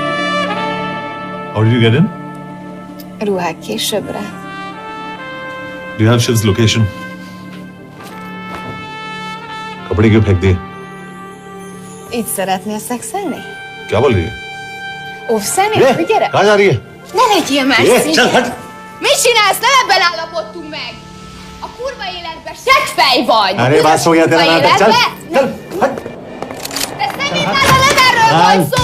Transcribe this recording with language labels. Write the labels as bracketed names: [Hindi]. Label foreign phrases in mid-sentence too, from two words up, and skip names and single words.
[English] How did you get in? [Hungarian] Ruhák későbbre. [English] Do you have Shiv's location? [Hindi] कपड़े क्यों फेंक दिए? [Hungarian] Így szeretnél szexelni? [Hindi] क्या बोल रही है? [Hungarian] Óv szemét, hogy gyere! [Hindi] कहाँ जा रही है? [Hungarian] Ne legyél már szép! [Hindi] चल हट! [Hungarian] Mit csinálsz? Nem ebben állapodtunk meg! A kurva életben seggfej vagy! [Hindi] अरे बात हो गया तेरा नाटक, चल! चल! [Hungarian] De szerintem nem erről van szó!